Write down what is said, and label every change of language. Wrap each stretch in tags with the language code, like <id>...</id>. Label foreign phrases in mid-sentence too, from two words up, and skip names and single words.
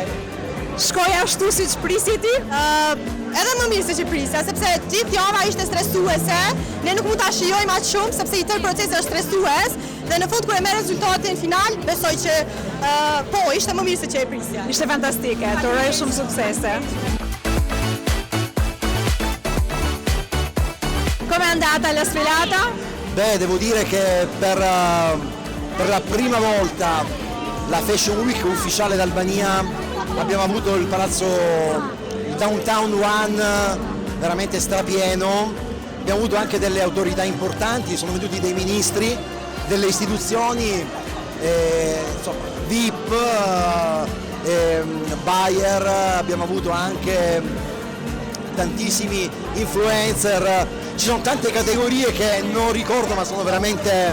<sq>Shkoj ashtu siç prisi ti? Edhe më mirë se që prisja, sepse gjithë java ishte stresuese, ne nuk mund ta shijojmë aq shumë sepse i tërë procesi është stresues dhe në fund kur e merr rezultatin final, besoj që ishte më mirë se që e prisja. Ishte fantastike, të uroj shumë suksese.</sq> <it>Come è andata la sfilata? Beh, devo dire che per la prima volta la Fashion Week ufficiale d'Albania abbiamo avuto il Downtown One veramente strapieno, abbiamo avuto anche delle autorità importanti, sono venuti dei ministri, delle istituzioni, insomma, VIP, Bayer, abbiamo avuto anche tantissimi influencer, ci sono tante categorie che non ricordo ma sono veramente...</it>